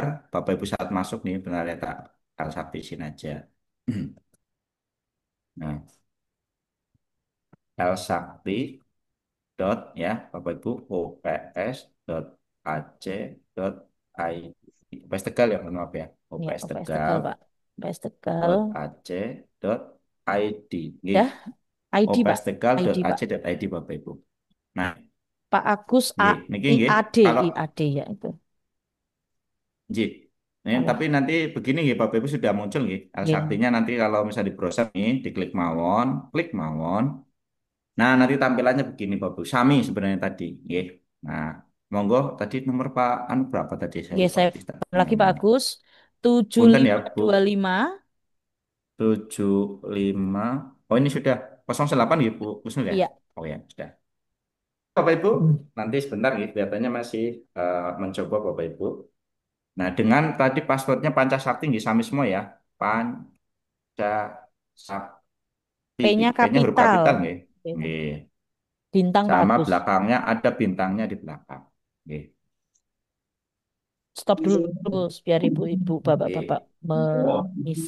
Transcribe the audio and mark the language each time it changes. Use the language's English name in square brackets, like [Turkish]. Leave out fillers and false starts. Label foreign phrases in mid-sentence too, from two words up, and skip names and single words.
[Indonesian] Bapak Ibu saat masuk nih benar ya tak saktisin aja. Nah, L Sakti dot ya Bapak Ibu ops dot ac dot id. OPS Tegal ya mohon maaf ya. Ya, OPS UPS Tegal Tegal Pak. UPS Tegal. dot ac dot id. Nggih. Ya, ID Pak. OPS Tegal dot ID ac Pak. dot id Bapak Ibu. Nah, Pak Agus [Javanese] nggih, niki nggih. [Indonesian] IAD. Kalau IAD ya itu. nggih. Ini, Salah. tapi nanti begini nggih Bapak Ibu sudah muncul nggih. Nggih. Saktinya nanti kalau misalnya di browser nih, diklik mawon, klik mawon. Nah, nanti tampilannya begini Bapak Ibu. Sami sebenarnya tadi, nggih. Nah, monggo tadi nomor Pak anu berapa tadi saya Oke, lupa saya di lagi Pak nomornya. Agus. Punten ya, Bu. 7525. 75. Oh, ini sudah 08 ya, Bu Kusnul ya? Iya. Oh ya, sudah. Bapak Ibu, nanti sebentar nih, kelihatannya masih mencoba Bapak Ibu. Nah, dengan tadi passwordnya Pancasakti [Javanese] nggih sami [Indonesian] semua ya. Pancasakti. P-nya P-nya huruf kapital. kapital nggih. Gitu. Nggih. Bintang Pak Sama Agus. belakangnya ada bintangnya di belakang. Nggih. Stop dulu Gus, biar ibu-ibu, bapak-bapak Nggih. mengisi.